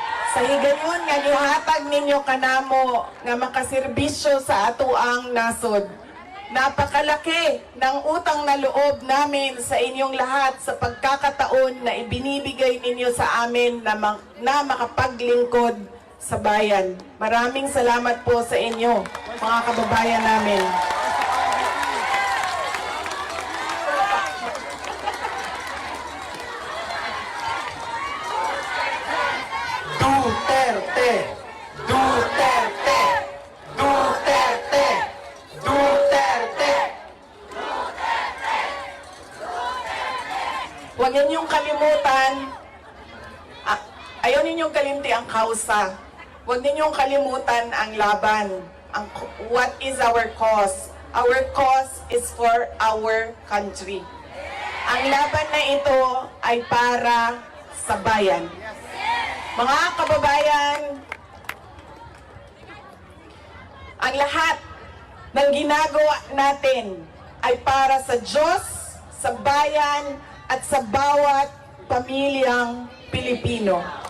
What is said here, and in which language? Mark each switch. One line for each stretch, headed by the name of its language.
Cebuano: Sa higayon nga gihatag ninyo kanamo nga makaserbisyo sa atuang nasod.
Filipino: Napakalaki ng utang na loob namin sa inyong lahat sa pagkakataon na ibinibigay ninyo sa amin na makapaglingkod sa bayan. Maraming salamat po sa inyo, mga kababayan namin. Duterte! Duterte! Duterte! Duterte! Huwag ninyong kalimutan,
Cebuano: ayaw ninyong kalimti ang kausa.
Filipino: Huwag ninyong kalimutan ang laban.
English: What is our cause? Our cause is for our country.
Filipino: Ang laban na ito ay para sa bayan. Mga kababayan, ang lahat ng ginagawa natin ay para sa Diyos, sa bayan, at sa bawat pamilyang Pilipino.